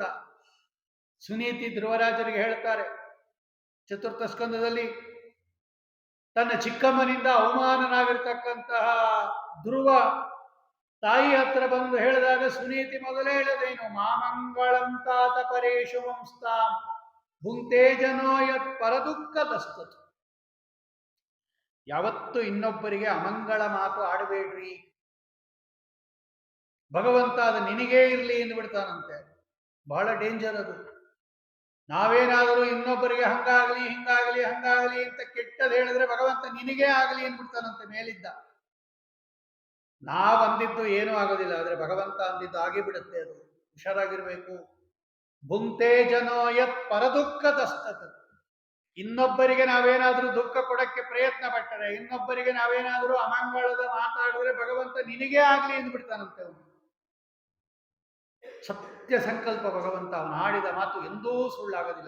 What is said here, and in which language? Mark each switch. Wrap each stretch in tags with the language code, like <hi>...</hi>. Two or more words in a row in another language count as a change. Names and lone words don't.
<kn>ಸುನೀತಿ ಧ್ರುವರಾಜರಿಗೆ ಹೇಳ್ತಾರೆ ಚತುರ್ಥ ಸ್ಕಂದದಲ್ಲಿ, ತನ್ನ ಚಿಕ್ಕಮ್ಮನಿಂದ ಅವಮಾನನಾಗಿರ್ತಕ್ಕಂತಹ ಧ್ರುವ ತಾಯಿ ಹತ್ರ ಬಂದು ಹೇಳಿದಾಗ ಸುನೀತಿ ಮೊದಲೇ ಹೇಳದೇನು,</kn> <sa>ಮಾಮಂಗಳಂ ತಾತ ಪರೇಶು ವಂಸ್ತಾಂ ಭುಂಕ್ತೆ ಜನೋ ಯತ್ ಪರದುಃಖ ದಸ್ತತು.</sa> <kn>ಯಾವತ್ತು ಇನ್ನೊಬ್ಬರಿಗೆ ಅಮಂಗಳ ಮಾತು ಆಡಬೇಡ್ರಿ, ಭಗವಂತ ಅದು ನಿನಗೇ ಇರಲಿ ಎಂದು ಬಿಡ್ತಾನಂತೆ. ಬಹಳ ಡೇಂಜರ್ ಅದು. ನಾವೇನಾದರೂ ಇನ್ನೊಬ್ಬರಿಗೆ ಹಂಗಾಗಲಿ ಹಿಂಗಾಗಲಿ ಹಂಗಾಗಲಿ ಅಂತ ಕೆಟ್ಟದ್ದು ಹೇಳಿದ್ರೆ ಭಗವಂತ ನಿನಗೇ ಆಗಲಿ ಅಂದ್ಬಿಡ್ತಾನಂತೆ ಮೇಲಿದ್ದ. ನಾವ್ ಅಂದಿದ್ದು ಏನೂ ಆಗೋದಿಲ್ಲ, ಆದ್ರೆ ಭಗವಂತ ಅಂದಿದ್ದು ಆಗಿಬಿಡುತ್ತೆ. ಅದು ಹುಷಾರಾಗಿರ್ಬೇಕು.</kn> <sa>ಭುಂಕ್ತೆ ಜನೋ ಯತ್ ಪರದುಃಖ ದಸ್ತತ್.</sa> <kn>ಇನ್ನೊಬ್ಬರಿಗೆ ನಾವೇನಾದ್ರೂ ದುಃಖ ಕೊಡಕ್ಕೆ ಪ್ರಯತ್ನ ಪಟ್ಟರೆ, ಇನ್ನೊಬ್ಬರಿಗೆ ನಾವೇನಾದ್ರೂ ಅಮಂಗಳದ ಮಾತಾಡಿದ್ರೆ ಭಗವಂತ ನಿನಗೇ ಆಗ್ಲಿ ಅಂದ್ಬಿಡ್ತಾನಂತೆ. ಅವನು ಸತ್ಯ ಸಂಕಲ್ಪ ಭಗವಂತ. ಅವನು ಆಡಿದ ಮಾತು ಎಂದೂ ಸುಳ್ಳಾಗೋದಿಲ್ಲ.</kn>